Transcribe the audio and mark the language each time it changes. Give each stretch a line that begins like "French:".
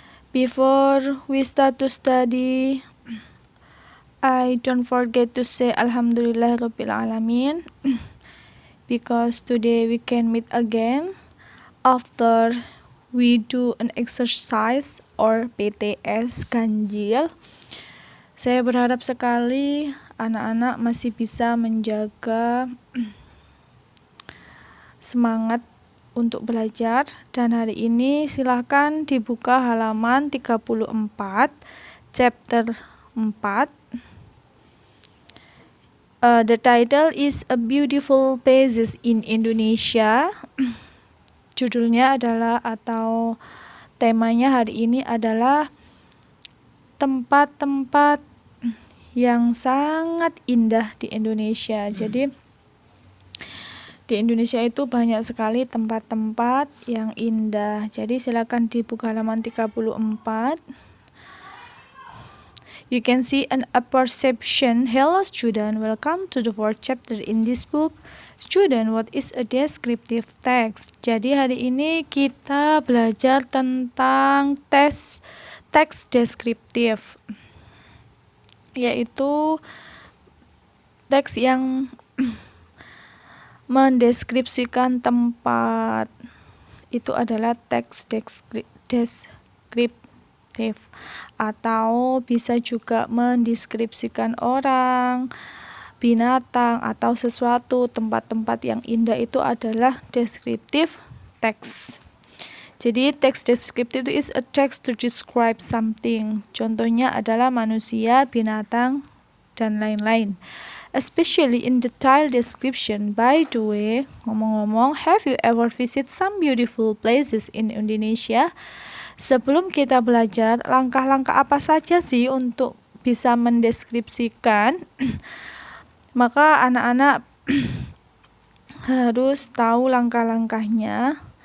English: Before we start to study, I don't forget to say Alhamdulillah Rabbil Alamin, because today we can meet again after we do an exercise or PTS Ganjil.
Indonesian: Saya berharap sekali anak-anak masih bisa menjaga semangat untuk belajar, dan hari ini silahkan dibuka halaman 34 chapter 4.
English: The title is A Beautiful Places in Indonesia.
Indonesian: Judulnya adalah atau temanya hari ini adalah tempat-tempat yang sangat indah di Indonesia. Jadi di Indonesia itu banyak sekali tempat-tempat yang indah. Jadi silakan dibuka halaman 34.
English: You can see a perception. Hello student, welcome to the fourth chapter in this book. Student, what is a descriptive text?
Indonesian: Jadi hari ini kita belajar tentang teks deskriptif, yaitu teks yang mendeskripsikan tempat. Itu adalah teks deskriptif, atau bisa juga mendeskripsikan orang, binatang, atau sesuatu. Tempat-tempat yang indah itu adalah deskriptif teks. Jadi teks deskriptif
English: is a text to describe something.
Indonesian: Contohnya adalah manusia, binatang, dan lain-lain.
English: Especially in detailed description. By the way,
Indonesian: ngomong-ngomong,
English: have you ever visit some beautiful places in Indonesia?
Indonesian: Sebelum kita belajar, langkah-langkah apa saja sih untuk bisa mendeskripsikan? Maka anak-anak harus tahu langkah-langkahnya.